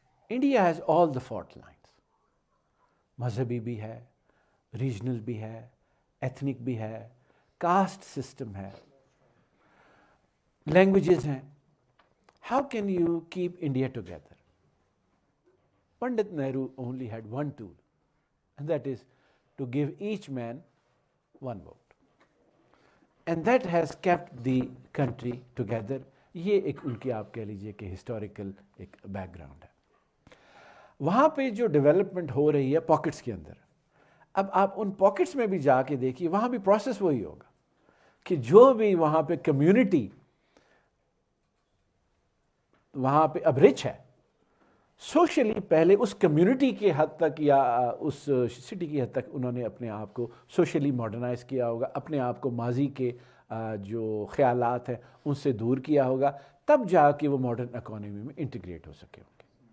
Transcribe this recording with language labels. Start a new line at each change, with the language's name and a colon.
English: India has all the fault lines.
Urdu: مذہبی بھی ہے, ریجنل بھی ہے, ایتھنک بھی ہے, کاسٹ سسٹم ہے, لینگویجز ہیں.
English: How can you keep India together? Pandit Nehru only had one tool, and that is to give each man one vote. And that has kept the country together.
Urdu: یہ ایک ان کی آپ کہہ لیجئے کہ historical ایک بیک گراؤنڈ ہے. وہاں پہ جو ڈیولپمنٹ ہو رہی ہے پاکٹس کے اندر, اب آپ ان پاکٹس میں بھی جا کے دیکھیے, وہاں بھی پروسیس وہی ہوگا کہ جو بھی وہاں پہ کمیونٹی وہاں پہ اب رچ ہے سوشلی, پہلے اس کمیونٹی کے حد تک یا اس سٹی کی حد تک انہوں نے اپنے آپ کو سوشلی ماڈرنائز کیا ہوگا, اپنے آپ کو ماضی کے جو خیالات ہیں ان سے دور کیا ہوگا, تب جا کے وہ ماڈرن اکانومی میں انٹیگریٹ ہو سکے ہوں گے.